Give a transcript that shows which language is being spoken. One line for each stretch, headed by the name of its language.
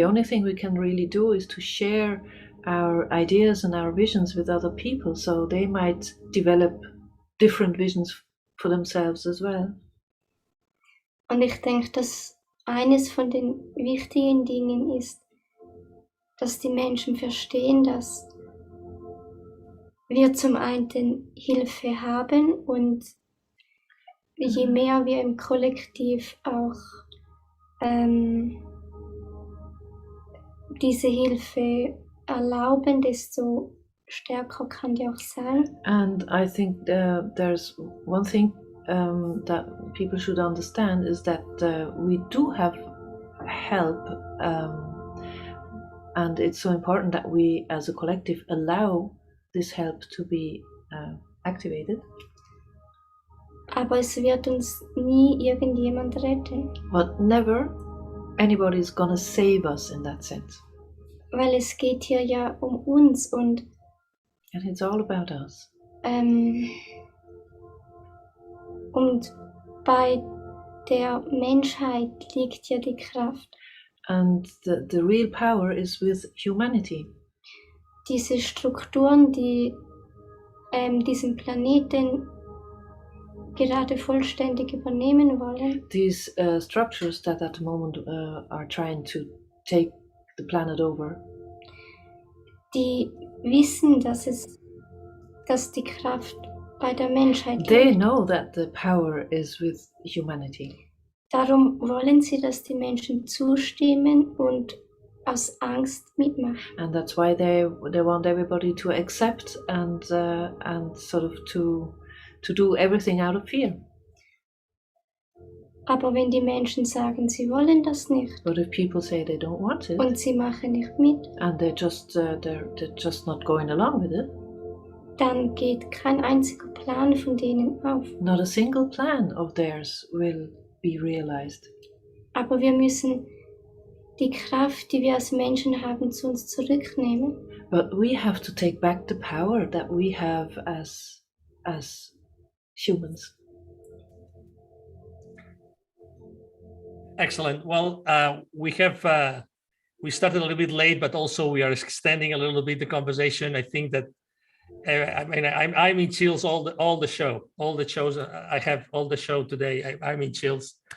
English: The only thing we can really do is to share our ideas and our visions with other people, so they might develop different visions for themselves as well.
German: Und ich denke, dass eines von den wichtigen Dingen ist, dass die Menschen verstehen, dass wir zum einen Hilfe haben und je mehr wir im Kollektiv auch diese Hilfe erlauben, desto stärker kann die auch sein.
English: And I think there's one thing that people should understand is that we do have help, and it's so important that we as a collective allow this help to be activated.
German: Aber es wird uns nie irgendjemand retten.
English: But never anybody is gonna save us in that sense.
German: Weil es geht hier ja um uns und
English: it's all about us.
German: Und bei der Menschheit liegt ja die Kraft.
English: And the real power is with humanity.
German: Diese Strukturen, die diesen Planeten gerade vollständig übernehmen wollen.
English: These structures that at the moment are trying to take the planet over.
German: Die wissen, dass die Kraft bei der Menschheit liegt.
English: They know that the power is with humanity.
German: Darum wollen sie, dass die Menschen zustimmen und aus Angst mitmachen.
English: And that's why they want everybody to accept and sort of to do everything out of fear.
German: Aber wenn die Menschen sagen, sie wollen das nicht,
English: but if people say they don't want it,
German: und sie machen nicht mit,
English: and they're just not going along with it,
German: dann geht kein einziger Plan von denen auf.
English: Not a single plan of theirs will be realized.
German: Aber wir müssen die Kraft, die wir als Menschen haben, zu uns zurücknehmen.
English: But we have to take back the power that we have as humans. Excellent. Well, we started a little bit late, but also we are extending a little bit the conversation. I think that I'm in chills all the shows I have all the show today. I'm in chills.